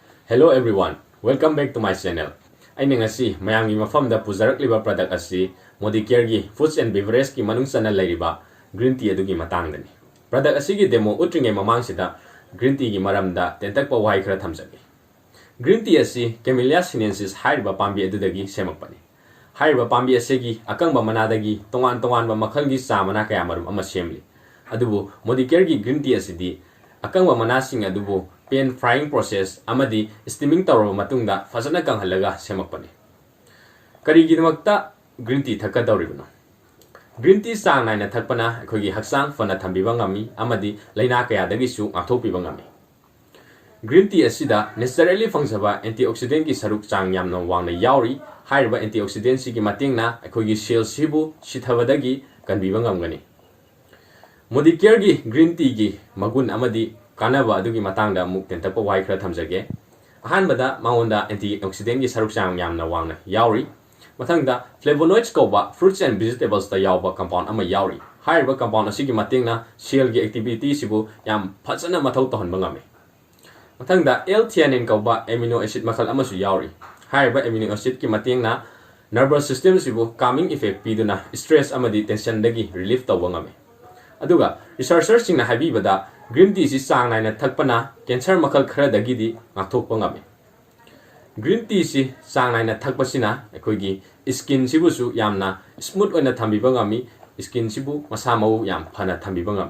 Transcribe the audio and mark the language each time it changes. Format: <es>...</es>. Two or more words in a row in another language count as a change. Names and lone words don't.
<en>Hello everyone, welcome back to my channel.</en> <mni>Aina ngasi mayamgi mafamda pujarakliba product asi Modicare gi Foods and Beverage ki manung sana lairiba</mni> <en>green tea</en> <mni>adugi matangdani. Product asi gi demo utringe mamangsida</mni> <en>green tea</en> <mni>gi maramda tentakpa wahai khara thamjage.</mni> <en>Green tea</en> <mni>asi Camellia sinensis haiba pambi adudagi semakpani. Haiba pambi asegi akangba manadagi tongan-tonganba makhalgi samana kaya marum ama semli. Adubu Modicare gi</mni> <en>green tea</en> <mni>asidi akangba manasing adubu</mni> <en>pan frying process</en> <mni>amadi steaming tawraba matungda fazana kanghalaga semakpani. Karigidamakta</mni> <en>green tea</en> <mni>thakadawribano.</mni> <en>Green tea</en> <mni>sang naina thakpana akogi haksang fana thambiba ngami amadi laina kayadagisu ngathokpiba ngami.</mni> <en>Green tea</en> <mni>asida naturally fangzaba antioxidant ki saruk chang yamna wangna yauri haiba antioxidant si ki matingna akogi cells sibu sithabadagi kanbiba ngamgani. Modicare gi</mni> <en>green tea</en> <mni>gi magun amadi kanaba adugi matangda muk tentakpa wai khara thamjage. Ahanbada mangonda antioxidant gi saruk chang yamna wangna yauri. Mathangda flavonoids koba</mni> <en>fruits and vegetables</en> <mni>ta yawba compound ama yauri. Haiba compound asigi matingna cell gi activity sibu yam phajana mathau tahonba ngame. Mathangda L-theanine koba</mni> <en>amino acid</en> <mni>makhal amasu yauri. Haiba</mni> <en>amino acid</en> <mni>ki matingna</mni> <en>nervous system</en> <mni>sibu</mni> <en>calming effect</en> <mni>piduna stress amadi tension dagi relief tawba ngame. Aduga researchers singna habibada</mni> <en>green tea</en> <mni>si sang naina thakpana cancer makhal khara dagidi ngakthokpa ngame.</mni> <en>Green tea</en> <mni>si sang naina thakpasina akoigi skin sibu su yamna smooth oina thambiba ngami skin sibu masa mau yam phana thambiba ngami.</mni>